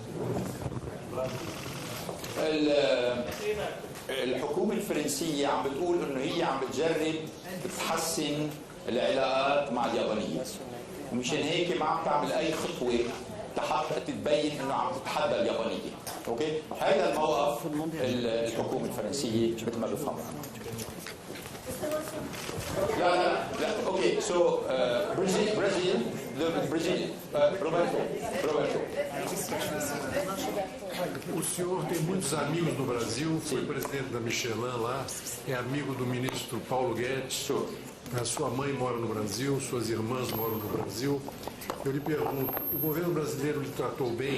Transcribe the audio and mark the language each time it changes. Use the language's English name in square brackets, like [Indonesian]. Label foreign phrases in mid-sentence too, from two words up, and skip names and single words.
[Arabic] الحكومة الفرنسية عم بتقول انه هي عم بتجرب تحسن العلاقات مع اليابانيين، ومشان هيك ما عم تعمل اي خطوة لحتى تبين انه عم تتحدى اليابانية. اوكي؟ هذا الموقف الحكومة الفرنسية مثل ما بفهم. [English] لا okay so Brazil Roberto. [Portuguese] O senhor tem muitos amigos no Brasil, foi presidente da Michelin lá, é amigo do ministro Paulo Guedes. A sua mãe mora no Brasil, suas irmãs moram no Brasil. Eu lhe pergunto, o governo brasileiro lhe tratou bem?